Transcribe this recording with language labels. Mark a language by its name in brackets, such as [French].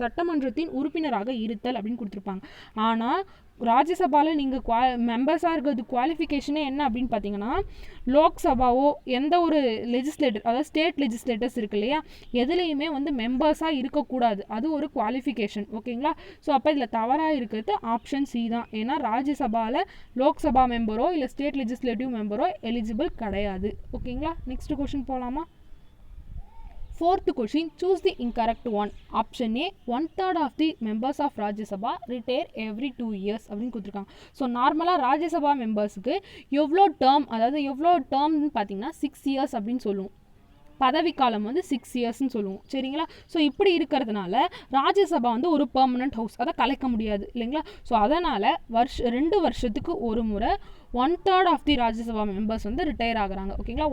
[Tamil] சட்டமன்றத்தின் உறுப்பினராக இருத்தல் அப்படின்னு கொடுத்துருப்பாங்க. ஆனால் ராஜ்யசபாவில் நீங்கள் மெம்பர்ஸாக இருக்கிறது குவாலிஃபிகேஷனே என்ன அப்படின்னு பார்த்தீங்கன்னா, லோக்சபாவோ எந்த ஒரு லெஜிஸ்லேட்டர், அதாவது ஸ்டேட் லெஜிஸ்லேட்டர்ஸ் இருக்கு இல்லையா, எதுலேயுமே வந்து மெம்பர்ஸாக இருக்கக்கூடாது. அது ஒரு குவாலிஃபிகேஷன். ஓகேங்களா? ஸோ அப்போ இதில் தவறாக இருக்கிறது ஆப்ஷன் சி தான். ஏன்னா ராஜ்யசபாவில் லோக்சபா மெம்பரோ இல்லை ஸ்டேட் லெஜிஸ்லேட்டிவ் மெம்பரோ எலிஜிபிள் கிடையாது. ஓகேங்களா? நெக்ஸ்ட் கொஸ்டின் போகலாமா? [English] Fourth question, choose the incorrect one. Option A, 1/3 of the members of Rajya Sabha retire every 2 years [Tamil] அப்படின்னு கொடுத்துருக்காங்க. ஸோ நார்மலாக ராஜ்யசபா மெம்பர்ஸுக்கு எவ்வளோ டேர்ம், அதாவது எவ்வளோ டேர்ம்னு பார்த்தீங்கன்னா 6 years அப்படின்னு சொல்லுவோம். பதவிக்காலம் வந்து 6 yearsன்னு சொல்லுவோம். சரிங்களா? ஸோ இப்படி இருக்கிறதுனால ராஜ்யசபா வந்து ஒரு பெர்மனன்ட் ஹவுஸ், அதை கலைக்க முடியாது இல்லைங்களா? ஸோ அதனால் 2 வருஷத்துக்கு ஒரு முறை 1/3 ஆஃப் தி ராஜ்யசபா மெம்பர்ஸ் வந்து ரிட்டையர் ஆகுறாங்க. ஓகேங்களா?